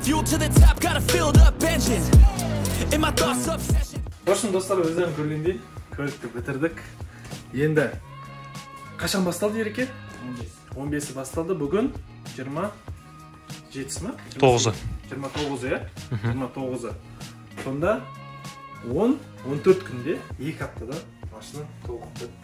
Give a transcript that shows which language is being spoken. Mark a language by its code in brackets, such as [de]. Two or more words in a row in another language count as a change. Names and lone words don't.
[en] Fuel to the top, got a filled up engine. In my thoughts, obsession. [kk] достар, өздерің көргендей көлікті бітірдік. Енді қашан басталды Ереке? 15-і басталды. Бүгін 27-сі ма? 9-ы. 29-ы, иә? 29-ы. Сонда 10-14 күнде 2 аптада машина толық бітті.